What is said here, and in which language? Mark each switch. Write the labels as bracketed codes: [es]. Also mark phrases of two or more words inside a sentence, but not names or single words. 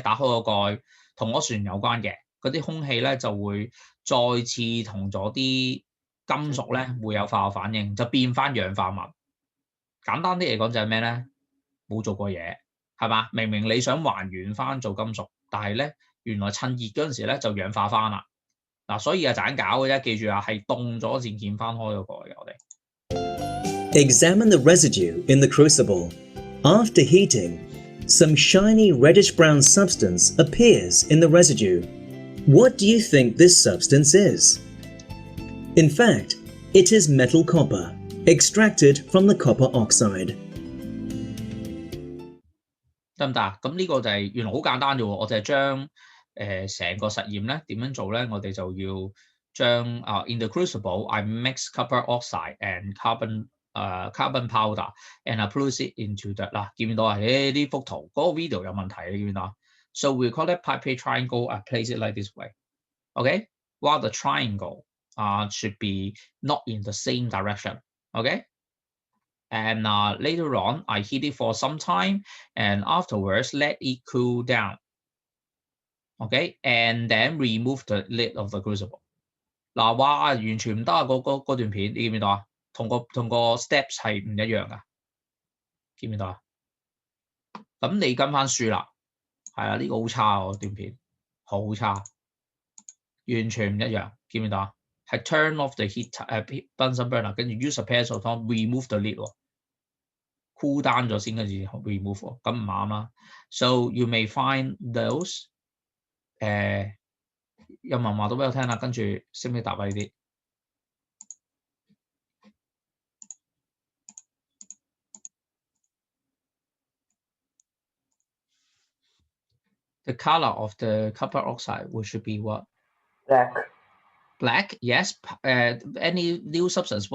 [yue] 打開個蓋同oxygen有關嘅，嗰啲空氣咧就會再次同咗啲金屬咧會有化學反應，就變翻氧化物。簡單啲嚟講就係咩咧？冇做過嘢，係嘛？明明你想還原翻做金屬，但係咧原來趁熱嗰陣時咧就氧化翻啦。嗱，所以係盞搞嘅啫，記住啊，係凍咗先見翻開個蓋嘅我哋。 [en] Examine the residue in the crucible. After heating, some shiny reddish-brown substance appears in the residue. What do you think this substance is? In fact, it is metal copper, extracted from the copper oxide. [yue] 得唔得啊？咁呢個就係原來好簡單啫喎，我就係將成個實驗咧點樣做咧，我哋就要將 [en] in the crucible I mix copper oxide and carbon powder and I place it into the [yue] 嗱，見唔見到啊？呢幅圖嗰個 video 有問題，你見唔見到啊？ [en] So we call it pipette triangle. I place it like this way. Okay, while the triangle should be not in the same direction. Okay. And later on, I heat it for some time, and afterwards let it cool down. Okay, and then remove the lid of the crucible. [yue] 嗱，哇，完全唔得啊！嗰段片，你見唔見到啊？同個 steps 係唔一樣噶，見唔見到啊？咁你跟翻書啦，係啊，呢個好差喎，段片好差，完全唔一樣，見唔見到啊？ [en] 係 turn off the heat Bunsen burner， [yue] 跟住 [en] use a pair of tongs remove the lid [yue] 喎。 [en] cool down [yue] 咗先，跟住 remove 喎，咁唔啱啦。 [en] So you may find those [yue] 有冇人話到俾我聽啦？跟住識唔識答啊？呢啲 [en] The color of the copper oxide should be what? Black. Black, yes. Any new substance?